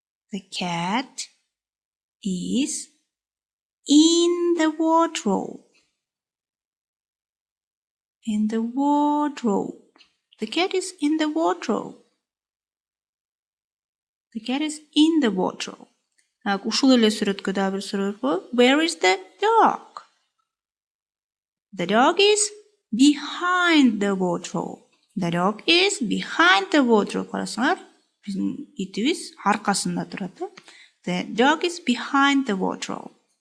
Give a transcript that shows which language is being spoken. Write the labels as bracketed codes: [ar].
[en] The cat is in the wardrobe. In the wardrobe. The cat is in the wardrobe. The cat is in the wardrobe. [ky] Ушул эле сүрөткө да бир суроо бар. [en] Where is the dog? The dog is behind the wardrobe. The dog is behind the wardrobe. [ky] Карасаңар, биздин итибиз аркасында турат. [en] The dog is behind the wardrobe.